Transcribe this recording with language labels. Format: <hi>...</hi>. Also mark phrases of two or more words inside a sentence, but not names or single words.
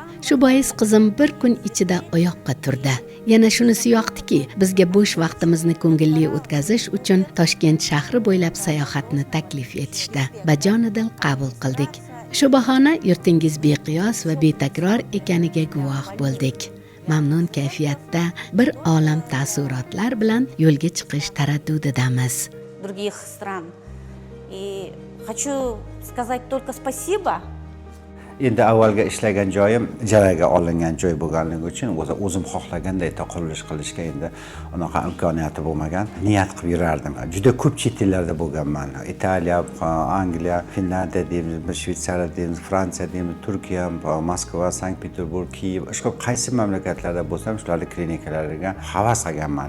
<uz>Shu bois qizim bir kun ichida oyoqqa turdi. Yana shunisi yoqdiki, bizga bo'sh vaqtimizni ko'ngilli o'tkazish uchun Toshkent shahri bo'ylab sayohatni taklif etishdi. Bajonidil qabul qildik. Shu bahona yurtingiz beqiyos va betakror ekaniga guvoh bo'ldik. Mamnun kayfiyatda bir olam taassurotlar bilan yo'lga chiqish taraddudidamiz.</uz> <ru>Других стран. И хочу сказать только спасибо.</ru> <uz>Endi avvalga ishlagan joyim ijaraga olingan joy bo'lganligi uchun o'zim xohlaganday qurilish qilishga endi unaqa imkoniyati bo'lmagan. Niyat qilib yurardim. Juda ko'p chet ellarda bo'lganman. Italiya, Angliya, Finlandiya deymiz, Shveysariya deymiz, Fransiya deymiz, Turkiya, Moskva, Sankt-Peterburg, Kiyev, boshqa qaysi mamlakatlarda bo'lsam, shularning klinikalariga havas qilganman.</uz>